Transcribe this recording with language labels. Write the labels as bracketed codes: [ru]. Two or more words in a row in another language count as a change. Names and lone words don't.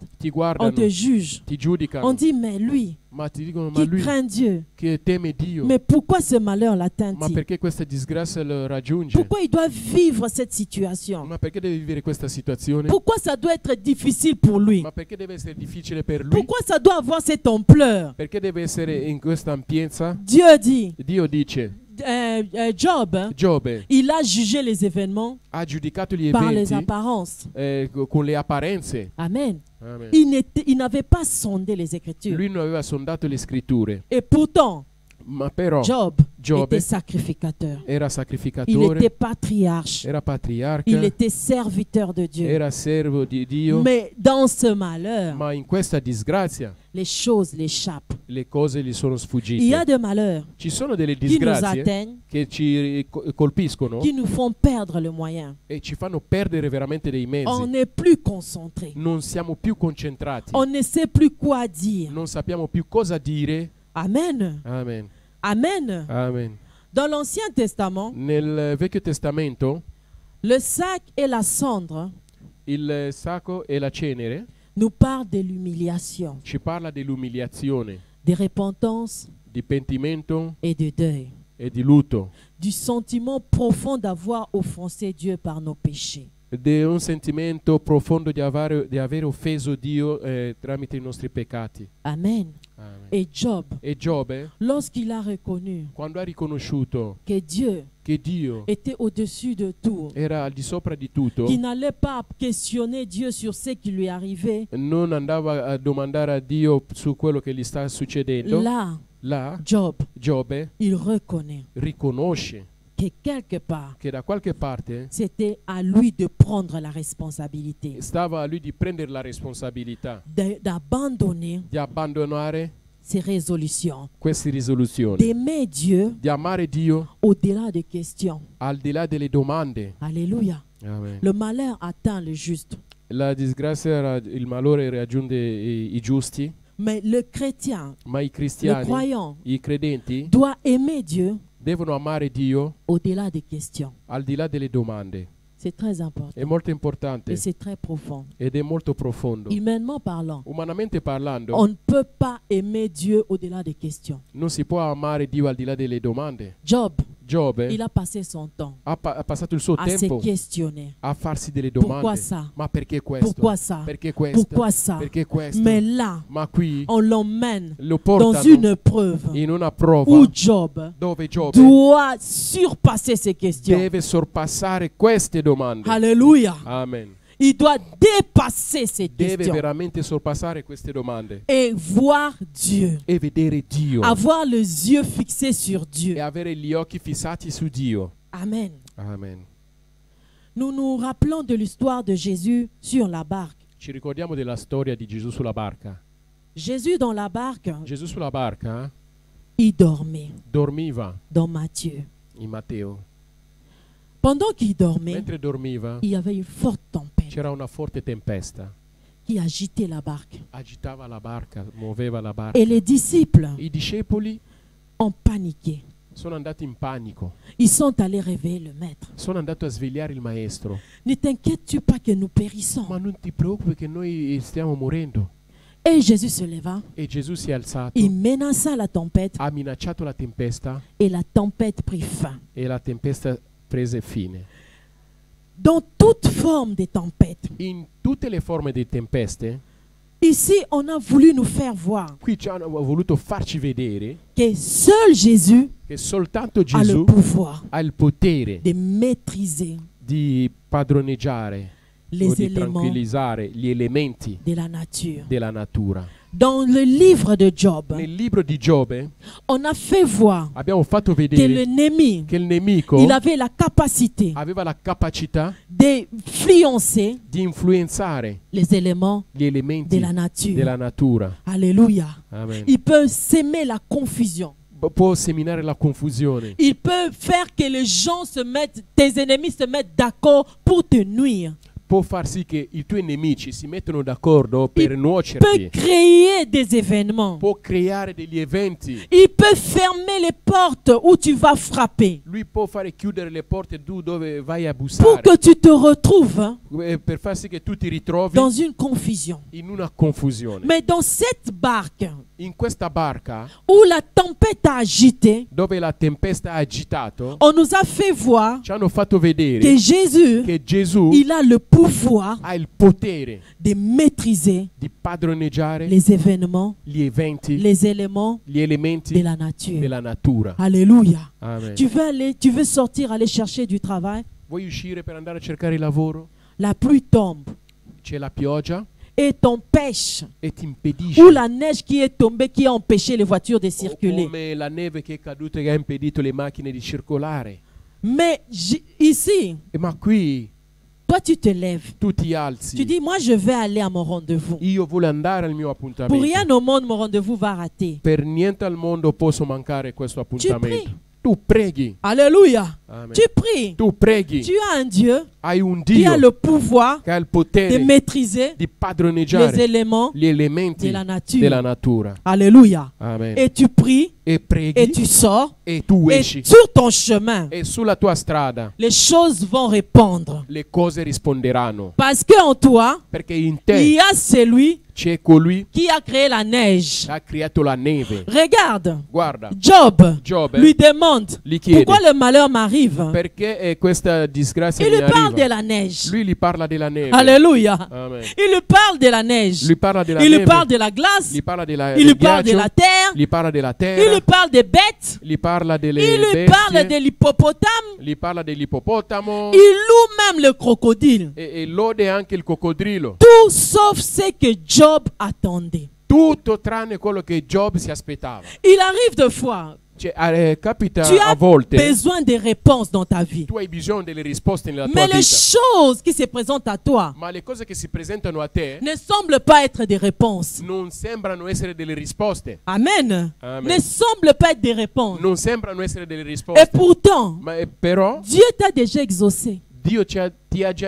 [it] Ti [fr] on [it] guardano, [fr] te juge. [it] ti [fr] On [it] giudicano, [fr] dit, mais lui, [it] ma ti dicono ma [fr] qui lui craint Dieu, [it] che teme Dio, [fr] mais pourquoi ce malheur [it] ma [fr] l'atteint-il? [it] perché questa disgrazia lo raggiunge? [fr] Pourquoi il doit vivre cette situation? [it] Ma perché deve vivere questa situazione? [fr] Pourquoi ça doit être difficile pour lui? [it] Ma perché deve essere difficile per lui? [fr] Pourquoi ça doit avoir cette ampleur? [it] Perché deve essere in questa ampiezza? [fr] Dieu dit, [it] Dio dice, [fr] Job, [it] Giobbe [fr] il a jugé les événements [it] ha giudicato gli [fr] par les [it] eventi [fr] apparences. [it] con le apparenze. [fr] Amen. [it] Amen. [fr] Il n'avait pas sondé les Écritures. [it] Lui non aveva sondato le scritture, [fr] Et pourtant, [it] ma però [fr] Job [it] Giobbe [fr] était sacrificateur. [it] era [fr] Il [it] sacrificatore, [fr] était patriarche. [it] era patriarca, [fr] Il était serviteur de Dieu. [it] era servo di Dio, [fr] Mais dans ce malheur, [it] ma in questa disgrazia [fr] les choses l'échappent. [it] le cose gli sono [fr] Il y a [it] sfuggite. [fr] des malheurs [it] Ci sono delle [fr] qui nous [it] disgrazie [fr] atteignent, [it] che ci colpiscono [fr] qui nous font perdre le moyen. [it] e ci fanno perdere veramente dei [fr] On [it] mezzi. [fr] n'est plus concentré. [it] Non siamo più concentrati, [fr] On ne sait plus quoi dire. [it] non sappiamo più cosa dire. [fr] Amen. [it] Amen. [fr] Amen. [it] Amen. [fr] Dans l'Ancien Testament, [it] Nel Vecchio Testamento [fr] le sac et la cendre [it] il sacco e la cenere [fr] nous parlent de l'humiliation, [it] ci parla dell'umiliazione, [fr] de repentance [it] di pentimento [fr] et de deuil, [it] e di lutto, [fr] du sentiment profond d'avoir offensé Dieu par nos péchés. [it] di un sentimento profondo di aver offeso Dio tramite i nostri peccati. [fr] Amen. [it] Amen. [fr] Et Job, [it] E Giobbe, [fr] lorsqu'il a reconnu [it] quando ha riconosciuto [fr] que Dieu [it] che Dio [fr] était au-dessus de tout, [it] era al di sopra di tutto, [fr] qu'il n'allait pas questionner Dieu sur ce qui lui arrivait, [it] non andava a domandare a Dio su quello che gli sta succedendo, [fr] là, [it] là [fr] Job, [it] Giobbe [fr] il reconnaît [it] riconosce [fr] que quelque part, [it] che da qualche parte [fr] c'était à lui de prendre la responsabilité, [it] stava a lui di prendere la responsabilità [fr] d'abandonner [it] di abbandonare [fr] ses résolutions, [it] queste risoluzioni, [fr] d'aimer Dieu [it] di amare Dio [fr] au-delà des questions. [it] al di là delle domande. [fr] Alléluia. [it] Amen. [fr] Le malheur atteint le juste, [it] La disgrazia, il malore raggiunge i giusti, [fr] mais le chrétien, [it] ma i [fr] le [it] cristiani, [fr] croyant, [it] i credenti, [fr] doit aimer Dieu [it] devono amare Dio [fr] au-delà des questions. [it] al di là delle domande. [fr] C'est très important [it] È molto importante [fr] et c'est très profond. [it] ed è molto profondo. [fr] Humainement parlant, [it] Umanamente parlando, [fr] on ne peut pas aimer Dieu au-delà des questions. [it] non si può amare Dio al di là delle domande. [fr] Job, [it] Giobbe [fr] il a passé son temps [it] ha passato il suo [fr] à se [it] tempo [fr] questionner. [it] a farsi delle [fr] Pourquoi [it] domande. [fr] ça? [it] Ma perché questo? [fr] Pourquoi ça? [it] Perché questo? [fr] Pourquoi ça? [it] Perché questo? [fr] Mais là, [it] Ma qui [fr] on l'emmène [it] lo [fr] dans [it] portano [fr] une preuve [it] in una prova [fr] où Job [it] dove Giobbe [fr] doit surpasser ces questions. [it] deve sorpassare queste domande. [fr] Alléluia. [it] Amen. [fr] Il doit dépasser ces [it] Deve [fr] questions [it] veramente sorpassare queste domande [fr] et voir Dieu. [it] e vedere Dio [fr] Avoir les yeux fixés sur [it] e [fr] Dieu. [it] avere gli occhi fissati su Dio. [fr] Amen. [it] Amen. [fr] Nous nous rappelons de l'histoire de Jésus sur la barque. [it] Ci ricordiamo della storia di Gesù sulla barca. [fr] Jésus dans la barque, [it] Gesù sulla barca [fr] il dormait [it] dormiva [fr] dans Matthieu. [it] in Matteo. [fr] Pendant qu'il dormait, [it] Mentre dormiva [fr] il y avait une forte tempête [it] c'era una forte tempesta. [fr] qui agitait la barque. [it] Agitava la barca, muoveva la barca. [fr] Et les disciples [it] I discepoli [fr] ont paniqué. [it] sono andati in panico. [fr] Ils sont allés réveiller le maître. [it] Sono andato a svegliare il maestro. [fr] Ne t'inquiètes-tu pas que nous périssons? [it] Ma non ti preoccupi che noi stiamo morendo. [fr] Et Jésus se leva, [it] E Gesù si è alzato, [fr] il menaça la tempête [it] ha minacciato la tempesta [fr] et la tempête prit fin. [it] e la tempesta prese fine. [fr] Dans toute forme de tempête, [it] In tutte le forme di tempeste, [fr] ici on a voulu nous faire voir [it] qui ci hanno voluto farci vedere [fr] que seul Jésus [it] che soltanto [fr] a le [it] Gesù [fr] pouvoir [it] ha il potere [fr] de maîtriser [it] di padroneggiare o [fr] les [it] di [fr] éléments [it] tranquillizzare gli elementi [fr] de la nature. [it] della natura. [fr] Dans le livre de Job, [it] Nel libro di Giobbe [fr] on a fait voir [it] abbiamo fatto [fr] que [it] vedere [fr] l'ennemi, [it] che il nemico [fr] il avait la capacité [it] aveva la capacità [fr] d'influencer [it] di influenzare [fr] les éléments [it] gli elementi [fr] de la nature. [it] della natura. [fr] Alléluia. [it] Amen. [fr] Il peut s'aimer la confusion. [it] Può seminare la confusione. [fr] Il peut faire que les gens se mettent, tes ennemis se mettent d'accord pour te nuire. [it] Può far sì che i tuoi nemici si mettano d'accordo per [fr] Peut [it] nuocerti. [fr] créer des événements. [it] Può creare degli eventi. [fr] Il peut fermer les portes où tu vas frapper [it] Lui può fare chiudere le porte tu dove vai a [fr] pour [it] bussare. [fr] que tu te retrouves [it] Per far sì che tu ti ritrovi [fr] dans une confusion. [it] in una confusione. [fr] Mais dans cette barque [it] In questa barca, [fr] où la tempête a agité, [it] dove la tempesta ha agitato, [fr] on nous a fait voir [it] ci hanno fatto vedere [fr] que Jésus, [it] che Gesù [fr] il a le pouvoir [it] ha il potere [fr] de maîtriser [it] di padroneggiare [fr] les événements, [it] gli eventi, [fr] les éléments [it] gli elementi [fr] de la nature. [it] della natura. [fr] Alléluia. [it] Amen. [fr] Tu veux sortir, aller chercher du travail. [it] Vuoi uscire per andare a cercare lavoro? [fr] La pluie tombe [it] C'è la pioggia [fr] et t'empêche. [it] e ti impedisce. [fr] Ou la neige qui est tombée, qui a empêché les voitures de [it] O [fr] circuler. [it] come la neve che è caduta e che ha impedito le macchine di circolare. [fr] Mais ici, [it] Ma qui [fr] toi tu te lèves. [it] tu ti [fr] Tu [it] alzi. [fr] dis, moi je vais aller à mon rendez-vous. [it] Io voglio andare al mio [fr] Pour [it] appuntamento. [fr] rien au monde, mon rendez-vous va rater. [it] Per niente al mondo posso mancare questo appuntamento. [fr] prie. [it] Tu preghi. [fr] Alléluia. [it] Amen. [fr] Tu pries. [it] Tu preghi. [fr] Tu as un Dieu [it] Hai un [fr] qui a [it] Dio [fr] le pouvoir [it] che ha il [fr] de [it] potere [fr] maîtriser [it] di [fr] les [it] padroneggiare [fr] éléments [it] gli elementi [fr] de la nature. [it] della natura. [fr] Alléluia. [it] Amen. [fr] Et tu pries [it] E [fr] et [it] preghi [fr] tu sors. [it] e tu [fr] Et [it] esci. [fr] sur ton chemin, [it] E sulla tua strada [fr] les choses vont répondre. [it] le cose risponderanno. [fr] Parce qu'en toi, [it] Perché in [fr] il [it] te [fr] y a celui [it] c'è colui [fr] qui a créé la neige. [it] che ha creato la neve. [fr] Regarde, [it] Guarda, [fr] Job [it] Giobbe [fr] lui demande [it] gli chiede [fr] pourquoi le malheur m'arrive. [it] perché questa disgrazia [fr] Il [it] mi [fr] lui parle [it] arriva. [fr] de la neige. [it] Lui gli parla della neve. [fr] Alléluia. [it] Amen. [fr] Il lui parle de la neige. [it] Lui parla della [fr] Il lui [it] neve. [fr] parle de la glace. [it] Gli parla della, [fr] Il lui [it] del [fr] parle de [it] ghiaccio. [fr] la terre. [it] Gli parla della [fr] Il [it] terra. [fr] lui parle des bêtes. [it] Gli parla delle [fr] Il lui [it] bestie. [fr] parle de l'hippopotame. [it] Gli parla dell'ippopotamo. [fr] Il loue même le crocodile. [it] E lode anche il coccodrillo. [fr] Tout sauf ce que Job attendait. [it] Tutto tranne quello che Giobbe si aspettava. [fr] Il arrive des fois, [it] Capita [fr] Tu [it] a [fr] as [it] volte [fr] besoin de réponses dans ta vie. [it] tu hai bisogno delle risposte nella tua [fr] Mais les [it] vita, [fr] choses qui se présentent à toi [it] ma le cose che si presentano a te [fr] ne semblent pas être des réponses. [it] non sembrano essere delle risposte. [fr] Amen. [it] Amen. [fr] Ne semblent pas être des réponses. [it] Non sembrano essere delle [fr] Et [it] risposte. [fr] pourtant, [it] Però [fr] Dieu t'a déjà exaucé. [it] Dio ti ha già